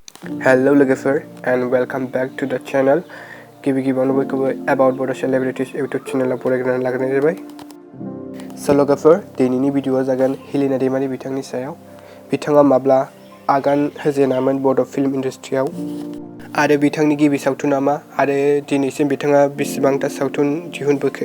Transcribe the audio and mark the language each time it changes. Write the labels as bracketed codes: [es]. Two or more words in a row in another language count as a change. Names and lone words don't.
[en] Hello लोगोफोर and welcome back to the channel. [brx] गिबियावनो बयखौबो about Bodo Celebrities YouTube चेनेलाव फरायग्रोनानै लाग्रोनाय जाबाय। So लोगोफोर दिनैनि भिडिअ'आ जागोन हेलिना दैमारी बिथांनि सायाव। बिथाङा माब्ला आगान होजेनामोन बड' [en] film industry [brx] आरो बिथांनि गिबि सावथुना मा आरो दिनैसिम बिथाङा बेसेबांथा सावथुन दिहुनबोखो।